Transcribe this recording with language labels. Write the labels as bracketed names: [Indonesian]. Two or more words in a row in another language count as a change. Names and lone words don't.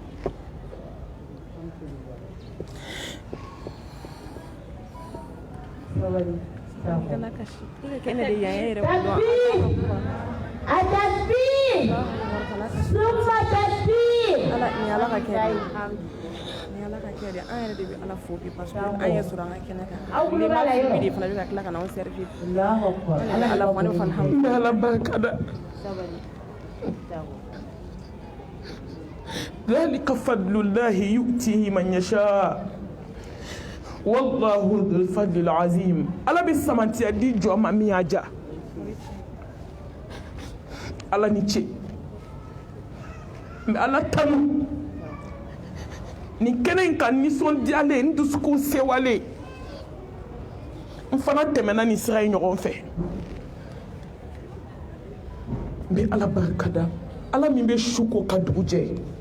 [Bambara] Takbir. [Arabic] ثم تكبير. [Bambara] Ala ka kɛ ni ala ka kɛ de an yɛrɛ de bɛ ala fo bi parce que an ye sɔrɔ an ka kɛnɛ kan ni ma fi de fana bɛ ka tila ka na anw servir ala fana fana n bɛ ala barika da [Arabic] ذلك فضل الله يؤتيه من يشاء والله ذو الفضل العظيم [Bambara] ala bɛ samantiya di jɔ ma min y'a ja ala ni ce mɛ ala tanu ni kɛnɛ in kan nisɔndiyalen n dusukun sewalen n fana tɛmɛna nin sira ye ɲɔgɔn fɛ n bɛ ala barika da ala min bɛ su ko ka dugu jɛ